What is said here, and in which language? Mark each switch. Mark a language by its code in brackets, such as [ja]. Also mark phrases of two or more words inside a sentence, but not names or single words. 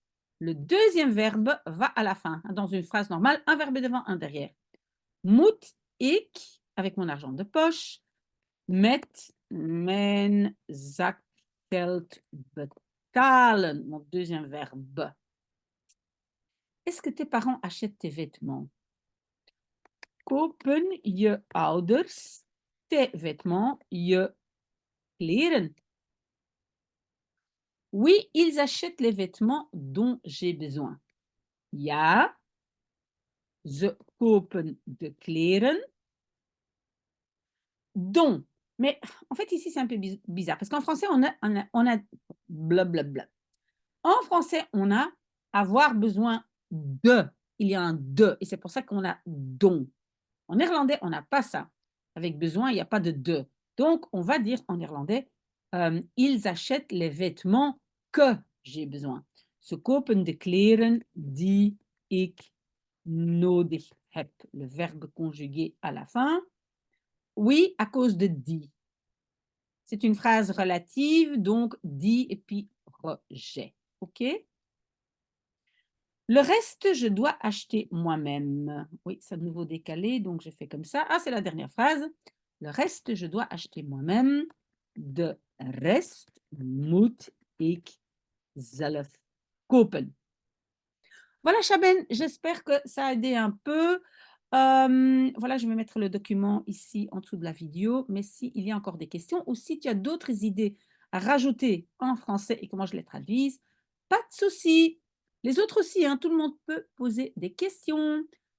[fr] Le deuxième verbe va à la fin. Dans une phrase normale, un verbe devant, un derrière. [nl] Moet ik, [fr] avec mon argent de poche, [nl] met mijn zakgeld betalen. [fr] Mon deuxième verbe. Est-ce que tes parents achètent tes vêtements? [nl] Kopen je ouders [fr] tes vêtements, [nl] je kleren? [fr] Oui, ils achètent les vêtements dont j'ai besoin. [nl] Ja, ze kopen de kleren dont. [fr] Mais en fait, ici, c'est un peu bizarre parce qu'en français, on a blablabla. En français, on a avoir besoin de. Il y a un de et c'est pour ça qu'on a dont. En néerlandais, on n'a pas ça. Avec besoin, il n'y a pas de de. Donc, on va dire en néerlandais, ils achètent les vêtements que j'ai besoin. [nl] Ze kopen de kleren die ik nodig heb. [fr] Le verbe conjugué à la fin. Oui, à cause de die. C'est une phrase relative, donc die et puis rejet. OK? Le reste, je dois acheter moi-même. Oui, c'est à nouveau décalé, donc je fais comme ça. Ah, c'est la dernière phrase. Le reste, je dois acheter moi-même. [nl] De rest moet ik zelf kopen. [fr] Voilà, Chaben, j'espère que ça a aidé un peu. Voilà, je vais mettre le document ici en dessous de la vidéo. Mais s'il y a encore des questions ou si tu as d'autres idées à rajouter en français et comment je les traduise, pas de souci. Les autres aussi, hein, tout le monde peut poser des questions.